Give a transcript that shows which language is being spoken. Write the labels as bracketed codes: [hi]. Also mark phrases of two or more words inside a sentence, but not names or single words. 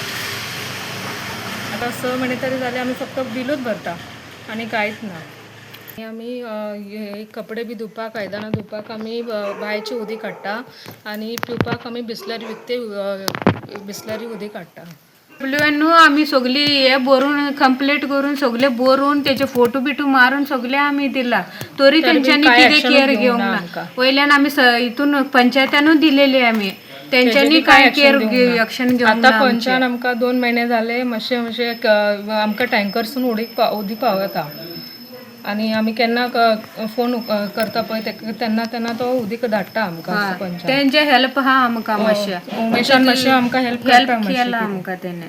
[kok] आतां 6 म्हयने तरी जाले आमी फक्त बिलूच भरता आनी कांयच ना. आमी कपडे बी धुवपाक, आयदनां धुवपाक आमी बांयची उदीक हाडटा आनी पिवपाक आमी बिसलरी विकते बिसलरी उदीक हाडटा. WN आम्ही सगळी हे बरोवन कंप्लीट करून सगळे बरोवन त्याचे फोटो बिटू मारून सगळे आम्ही दिला तरी त्यांच्यानी किती केअर घेऊंक ना वयल्यान आम्ही इथून पंचायतानूच दिलेली आम्ही त्यांच्यानी काय [en] care action [kok] घेऊन आता पंचायत आमकां 2 महिने झाले मातशे आमकां टँकर्सून उदीक पावता आणि आम्ही केन्ना फोन करता पळय तेन्ना तो उदीक धाडटा आमकां पंचायत त्यांचे हेल्प हा आमकां मातशें उमेशान मातशें आमकां हेल्प केला आमकां तेणे